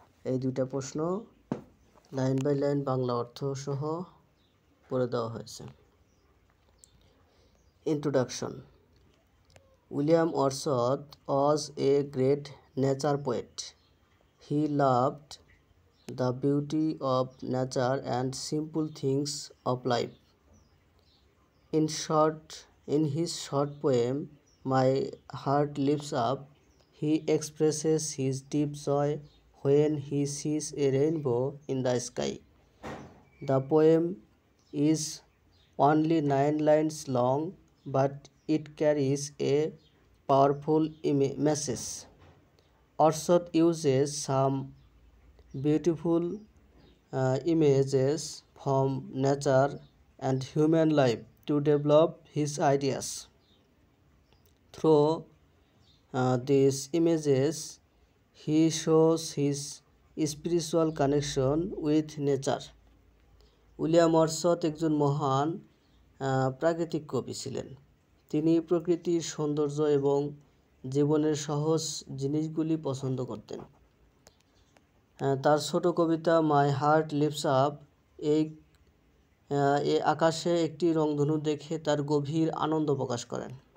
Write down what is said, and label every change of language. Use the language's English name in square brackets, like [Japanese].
[Bangla] এই দুইটা প্রশ্ন লাইন বাই লাইন বাংলা অর্থ সহ পড়ে দেওয়া হয়েছে। [English] Introduction. William Wordsworth was a great nature poet. He loved the beauty of nature and simple things of life. In his short poem, My Heart Lives Up, he expresses his deep joy when he sees a rainbow in the sky. The poem is only 9 lines long, but it carries a powerful message. Wordsworth uses some beautiful images from nature and human life to develop his ideas. Through these images, he shows his spiritual connection with nature. [Bangla] William Wordsworth একজন মহান প্রাকৃতিক কবি ছিলেন। তিনি প্রকৃতির সৌন্দর্য এবং জীবনের সহজ জিনিসগুলি পছন্দ করতেন। তার ছোট কবিতা মাই হার্ট লিভস আপ এই আকাশে একটি রংধনু দেখে তার গভীর আনন্দ প্রকাশ করেন।